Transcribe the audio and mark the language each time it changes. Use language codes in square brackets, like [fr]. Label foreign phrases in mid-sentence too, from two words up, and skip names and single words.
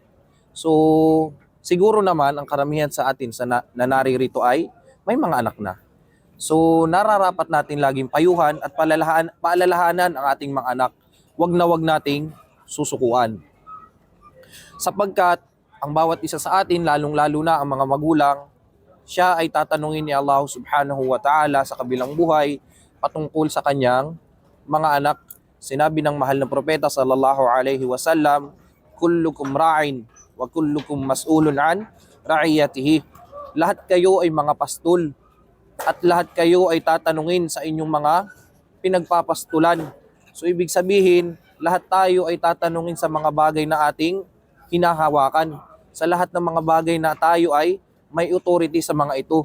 [tl] So, siguro naman ang karamihan sa atin na naririto ay may mga anak na. So, nararapat natin laging payuhan at paalalahanan ang ating mga anak. Wag nating susukuan. Sapagkat ang bawat isa sa atin, lalong-lalo na ang mga magulang, siya ay tatanungin ni Allah [ar] سبحانه وتعالى [tl] sa kabilang buhay patungkol sa kanyang mga anak. Sinabi ng mahal na propeta [ar] صلى الله عليه وسلم, كلكم راع وكلكم مسؤول عن رعيته. [tl] Lahat kayo ay mga pastol at lahat kayo ay tatanungin sa inyong mga pinagpapastulan. So ibig sabihin, lahat tayo ay tatanungin sa mga bagay na ating hinahawakan. Sa lahat ng mga bagay na tayo ay may authority sa mga ito.